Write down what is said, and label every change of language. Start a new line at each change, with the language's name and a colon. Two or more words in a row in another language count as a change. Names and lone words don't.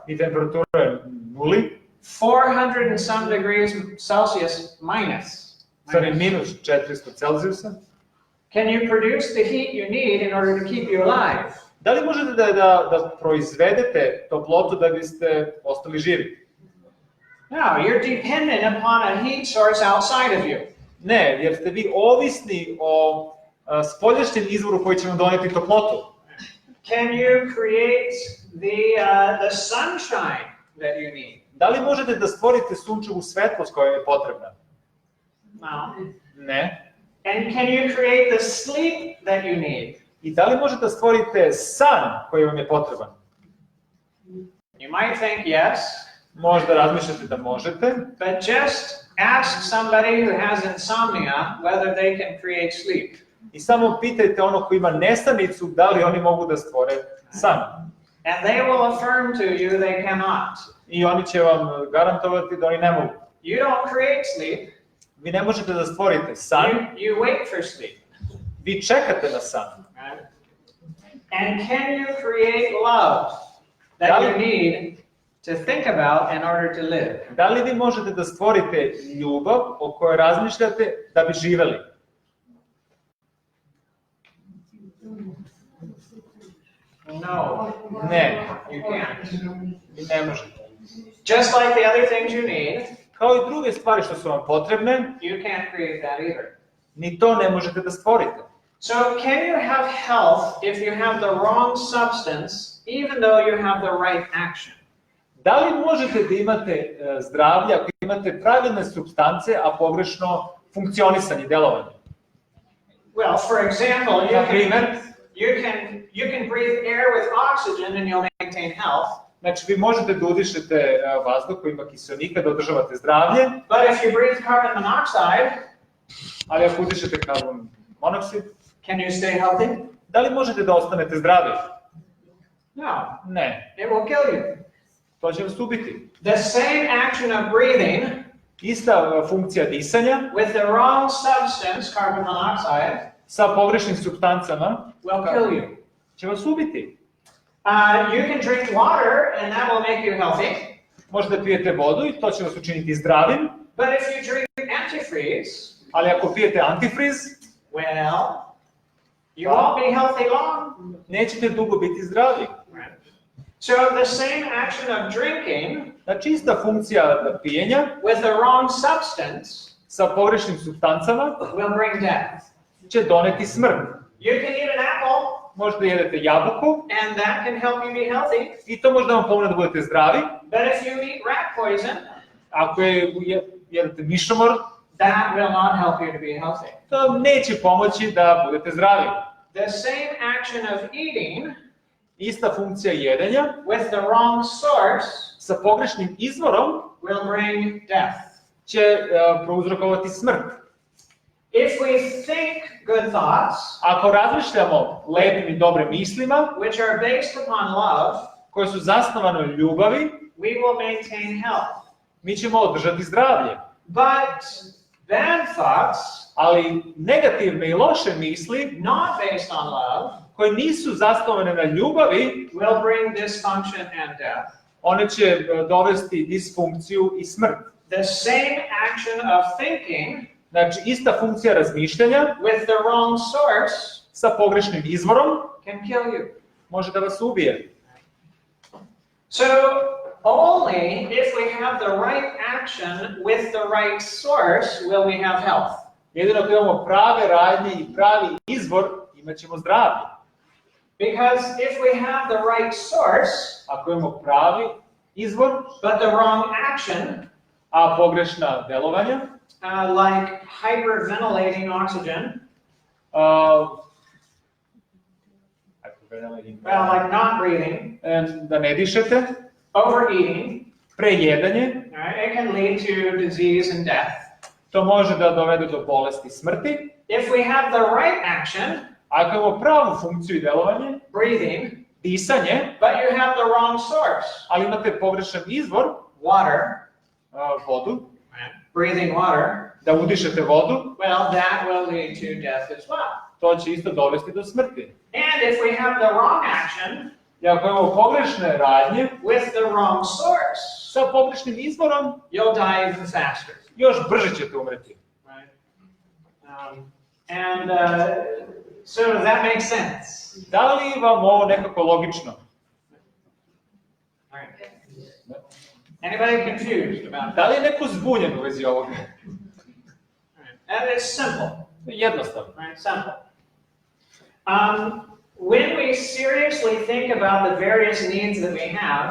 Serbian: i temperatura je nuli,
English: 400 and some degrees Celsius minus,
Serbian: stvari minus 400 Celzijusa,
English: can you produce the heat you need in order to keep you alive?
Serbian: da li možete da proizvedete toplotu da biste ostali živi?
English: No, you're dependent upon a heat source outside of you.
Serbian: Ne, jer ste vi ovisni o spoljašnjem izvoru koji će vam doneti toplotu.
English: Can you create the sunshine that you need?
Serbian: Da li možete da stvorite sunčevu svetlost koja je potrebna?
English: No.
Serbian: Ne.
English: And can you create the sleep that you need?
Serbian: I da li možete da stvorite san koji vam je potreban?
English: You might think yes,
Serbian: Možda razmišljate da možete,
English: but just ask somebody who has insomnia whether they can create sleep.
Serbian: i samo pitajte ono ko ima nesanicu da li oni mogu da stvore san.
English: And they will affirm to you they cannot.
Serbian: I oni će vam garantovati da oni ne mogu.
English: You don't create sleep,
Serbian: Vi ne možete da stvorite san,
English: you wait for sleep.
Serbian: vi čekate na san.
English: Right? And can you create love that you need to think about in order to live?
Serbian: Da li vi možete da stvorite ljubav o kojoj razmišljate da bi živeli?
English: No,
Serbian: Ne,
English: you can't.
Serbian: vi ne možete.
English: Just like the other things you need,
Serbian: Kao i druge stvari što su vam potrebne,
English: you can't create that either.
Serbian: ni to ne možete da stvorite.
English: So can you have health if you have the wrong substance, even though you have the right action?
Serbian: Da li možete da imate zdravlje ako imate pravilne supstance, a pogrešno funkcionisanje, delovanje?
English: Well, for example,
Serbian: Na primer,
English: you can breathe air with oxygen and you'll maintain health.
Serbian: znači vi možete da udišete vazduh koji ima kiseonika da održavate zdravlje,
English: But if you breathe carbon monoxide,
Serbian: ali ako udišete karbon monoksid,
English: can you stay healthy?
Serbian: da li možete da ostanete zdravi?
English: No,
Serbian: Ne,
English: it will kill you.
Serbian: to će vas ubiti.
English: The same action of breathing
Serbian: Ista funkcija disanja
English: with the wrong substance, carbon monoxide,
Serbian: sa pogrešnim supstancama
English: will kill you.
Serbian: će vas ubiti.
English: You can drink water and that will make you healthy.
Serbian: Možete pijete vodu i to će vas učiniti zdravim,
English: But if you drink antifreeze,
Serbian: ali ako pijete antifriz,
English: well, you won't be healthy long.
Serbian: nećete dugo biti zdravi.
English: So the same action of drinking
Serbian: Znači ista funkcija pijenja
English: with the wrong substance
Serbian: sa pogrešnim supstancama
English: will bring death.
Serbian: će doneti smrt.
English: You can eat an apple
Serbian: Možda jedete jabuku
English: and that can help you be healthy.
Serbian: i to možda vam pomogne da budete zdravi.
English: But if you eat rat poison,
Serbian: Ako jedete mišomor,
English: that will not help you to be healthy.
Serbian: to neće pomoći da budete zdravi.
English: The same action of eating
Serbian: Ista funkcija jedenja
English: with the wrong source
Serbian: sa pogrešnim izvorom
English: will bring death.
Serbian: će prouzrokovati smrt.
English: If we think good thoughts,
Serbian: Ako razmišljamo lepim i dobrim mislima,
English: which are based upon love,
Serbian: koje su zasnovane u ljubavi,
English: we will maintain health.
Serbian: mi ćemo održati zdravlje.
English: But bad thoughts,
Serbian: Ali negativne i loše misli,
English: not based on love,
Serbian: koje nisu zasnovane na ljubavi,
English: will bring dysfunction and death.
Serbian: one će dovesti disfunkciju i smrt.
English: The same action of thinking
Serbian: Znači, ista funkcija razmišljanja
English: with the wrong source
Serbian: sa pogrešnim izvorom
English: can kill you.
Serbian: može da vas ubije.
English: So only if we have the right action with the right source will we have health.
Serbian: Jedino ako imamo prave radnje i pravi izvor, imat ćemo zdravlje.
English: Because if we have the right source,
Serbian: Ako imamo pravi izvor,
English: but the wrong action,
Serbian: a pogrešna delovanja,
English: like hyperventilating oxygen, well, like not breathing,
Serbian: da ne dišete,
English: overeating,
Serbian: prejedanje,
English: right, it can lead to disease and death.
Serbian: to može da dovede do bolesti i smrti.
English: If we have the right action,
Serbian: Ako imamo pravu funkciju i delovanje,
English: breathing,
Serbian: disanje,
English: but you have the wrong source,
Serbian: ali imate pogrešan izvor,
English: water,
Serbian: vodu,
English: right, breathing water,
Serbian: da udišete vodu,
English: well, that will lead to death as well.
Serbian: to će isto dovesti do smrti.
English: And if we have the wrong action
Serbian: I ako imamo pogrešne radnje
English: with the wrong source,
Serbian: sa pogrešnim izvorom,
English: you'll die even faster.
Serbian: još brže ćete umreti.
English: Right? So does that make sense?
Serbian: Da li vam ovo nekako logično?
English: All right. Anybody confused about
Serbian: Da
English: that?
Serbian: li je neko zbunjen u vezi ovoga?
English: All right. And it's simple.
Serbian: Jednostavno.
English: Right? Simple. When we seriously think about the various needs that we have,